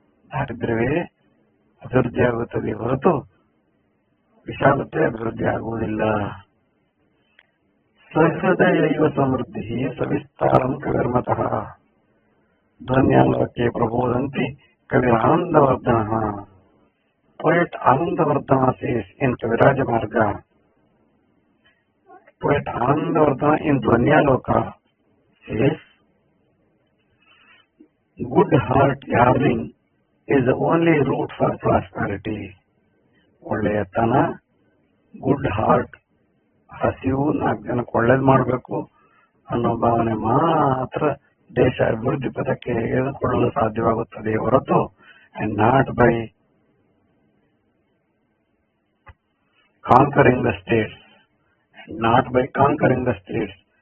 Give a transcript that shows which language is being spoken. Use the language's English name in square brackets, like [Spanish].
[Kannada] ದಾರಿದ್ರ್ಯವೇ ಅಭಿವೃದ್ಧಿ ಆಗುತ್ತದೆ ಹೊರತು ವಿಶಾಲತೆ ಅಭಿವೃದ್ಧಿ ಆಗುವುದಿಲ್ಲ. [Sanskrit] ಸಹೃದಯ ಸಮೃದ್ಧಿ ಸವಿಸ್ತಾರಂ ಕವಿರ್ಮತಃ, ಧ್ವನ್ಯಾಲೋಕೆ ಪ್ರಬೋದಂತಿ ಕವಿ Anandavardhana. [English] Poet Anandavardhana says in Kaviraja Marga, poet Anandavardhana in Dhvanyaloka says, good heart yearning is the only route for prosperity. [Kannada] ಒಳ್ಳೆಯತನ, good heart, ಹಸಿವು, 4 ಜನಕ್ಕೆ ಒಳ್ಳೇದು ಮಾಡಬೇಕು ಅನ್ನೋ ಭಾವನೆ ಮಾತ್ರ ದೇಶ ಅಭಿವೃದ್ಧಿ ಪಥಕ್ಕೆ ಎಳೆದುಕೊಳ್ಳಲು ಸಾಧ್ಯವಾಗುತ್ತದೆ ಹೊರತು [English] and not by conquering the states, [Kannada] not by conquering the states.